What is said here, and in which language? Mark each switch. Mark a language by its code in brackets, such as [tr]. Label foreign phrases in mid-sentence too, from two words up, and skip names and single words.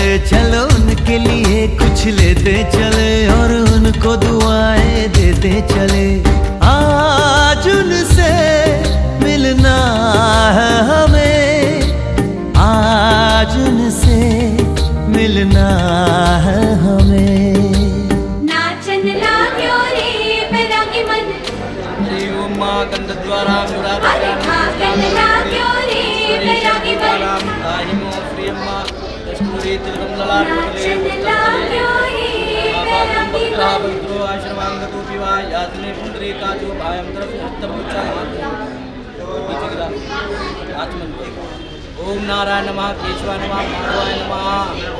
[hi] चलो उनके लिए कुछ लेते चले और उनको दुआएं देते चले। आज उनसे मिलना है हमें, आज उनसे मिलना है हमें। नाचन लाग्यो रे बैरागी मन, गंधद्वारा अरे खाकन लाग्यो रे बैरागी मन। नाचन लाग्यो रे बैरागी मन। [sa] ओम नारायण नमः, केशवाय नमः, माधवाय नमः।